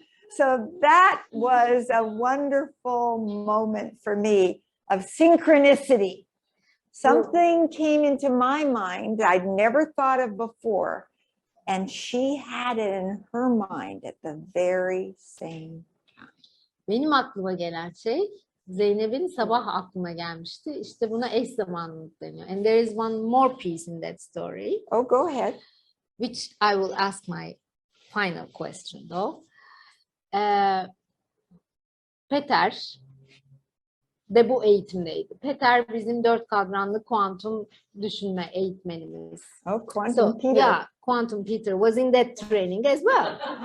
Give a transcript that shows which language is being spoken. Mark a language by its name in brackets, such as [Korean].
[English] So that was a wonderful moment for me of synchronicity. Something came into my mind I'd never thought of before, and she had it in her mind at the very same time. [Turkish] Benim aklıma gelen şey Zeynep'in sabah aklına gelmişti. İşte buna eş zamanlılık deniyor. [English] And there is one more piece in that story, Oh, go ahead. which I will ask my final question though. [Turkish] Peter de bu eğitimdeydi. Peter bizim 4 kadranlı kuantum düşünme eğitmenimiz. [English] Oh, Quantum Peter. Yeah, Quantum Peter was in that training as well.